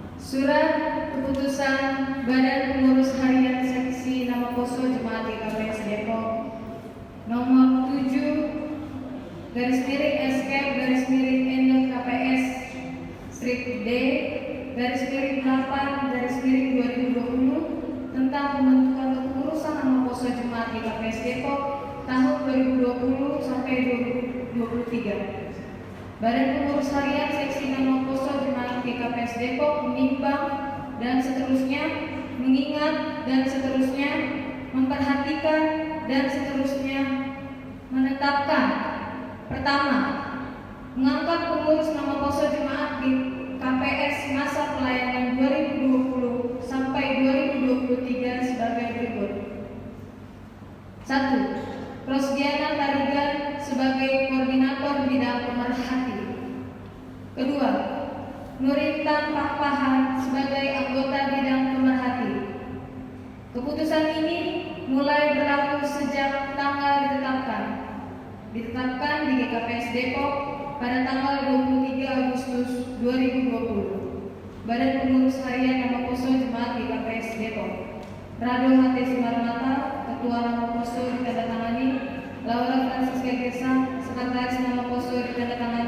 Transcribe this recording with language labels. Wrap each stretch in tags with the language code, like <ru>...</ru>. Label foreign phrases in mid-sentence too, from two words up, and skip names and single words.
<id>Surat keputusan Badan Pengurus Harian Seksi Nama Poso Jemaat GKPS Depok nomor 7 /SK/NKPS strip D /8/2020 tentang pembentukan kepengurusan nama Poso Jemaat GKPS Depok tahun 2020 sampai 2023. Badan Pengurus Harian Seksi Nama Poso Jemaat GKPS Depok menimbang dan seterusnya, mengingat dan seterusnya, memperhatikan dan seterusnya, menetapkan. Pertama, mengangkat pengurus nama Poso Jemaat GKPS masa pelayanan 2020 sampai 2023 sebagai berikut. 1. Rosdiana Tarigan sebagai Koordinator Bidang Pemerhati. Kedua, Nurintan Pakpahan sebagai Anggota Bidang Pemerhati. Keputusan ini mulai berlaku sejak tanggal ditetapkan di GKPS Depok pada tanggal 23 Agustus 2020. Badan Pengurus Harian Nama Poso Jemaat GKPS Depok. Rado H.T. Sumarmata, Ketua Nama Poso ditandatangani. Laura Francisca Gersa, Sekretaris Nama Poso ditandatangani.</id>